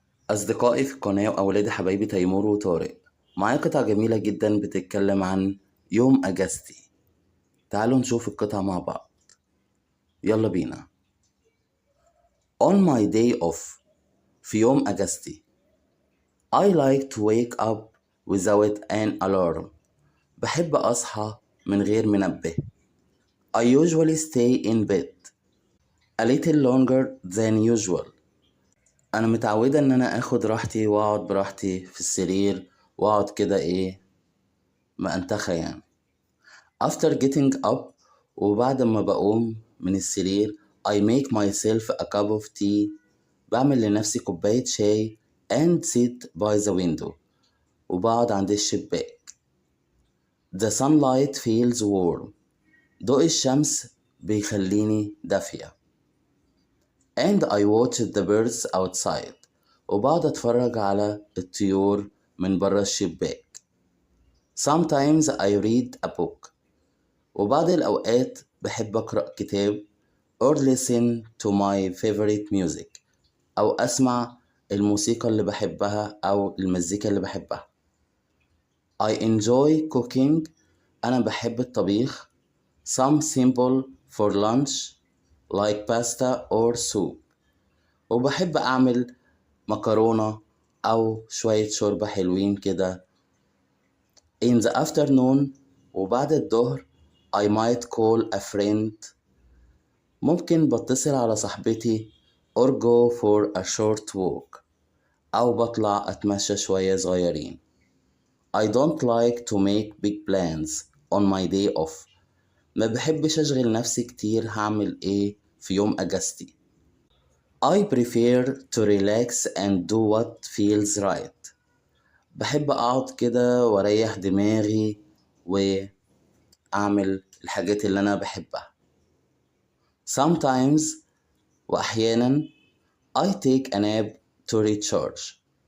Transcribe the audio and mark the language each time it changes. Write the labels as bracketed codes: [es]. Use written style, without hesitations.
[ar] أصدقائي في القناة وأولادي حبايبي تيمور وطارق، معايا قطعة جميلة جدا بتتكلم عن يوم أجازتي. تعالوا نشوف القطعة مع بعض. يلا بينا. [en] On my day off، [ar] في يوم أجازتي، [en] I like to wake up without an alarm. [ar] بحب أصحى من غير منبه. [en] I usually stay in bed a little longer than usual. [ar] أنا متعودة إن أنا آخد راحتي وأقعد براحتي في السرير وأقعد كده مأنتخة [en] After getting up، [ar] وبعد ما بقوم من السرير [en] I make myself a cup of tea. [ar] بعمل لنفسي كوباية شاي [en] and sit by the window، [ar] وبقعد عند الشباك. [en] The sunlight feels warm. [ar] ضوء الشمس بيخليني دافية. [en] And I watch the birds outside. [ar] وبقعد أتفرج على الطيور من برا الشباك. [en] Sometimes I read a book. [ar] وبعض الأوقات بحب أقرأ كتاب [en] or listen to my favorite music، [ar] أو أسمع الموسيقى اللي بحبها أو المزيكا اللي بحبها. [en] I enjoy cooking. [ar] أنا بحب الطبيخ. [en] Some simple for lunch like pasta or soup. [ar] وبحب أعمل مكرونة أو شوية شوربة حلوين كده. [en] In the afternoon، [ar] وبعد الظهر [en] I might call a friend. [ar] ممكن بتصل على صاحبتي [en] or go for a short walk، [ar] أو بطلع أتمشى شوية صغيرين. [en] I don't like to make big plans on my day off. [ar] ما بحبش أشغل نفسي كتير هعمل إيه في يوم أجازتي. [en] I prefer to relax and do what feels right. [ar] بحب أقعد كده وأريح دماغي وأعمل الحاجات اللي أنا بحبها. [en] Sometimes، [ar] وأحيانا [en] I take a nap to recharge.